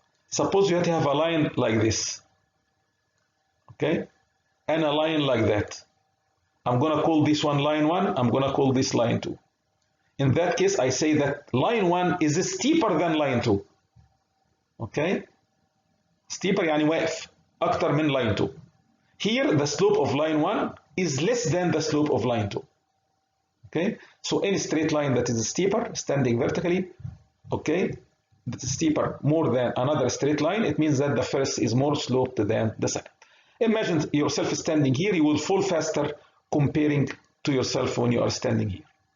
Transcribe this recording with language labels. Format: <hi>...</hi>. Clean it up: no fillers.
<en>Suppose you have to have a line like this, okay, and a line like that. I'm going to call this one line 1, I'm going to call this line 2. In that case, I say that line 1 is steeper than line 2. Okay?</en> <ar>Steeper يعني واقف أكتر من line 2.</ar> <en>Here, the slope of line 1 is less than the slope of line 2. Okay? So any straight line that is steeper, standing vertically, okay, that is steeper more than another straight line, it means that the first is more sloped than the second. Imagine yourself standing here, you will fall faster comparing to yourself when you are standing here.</en>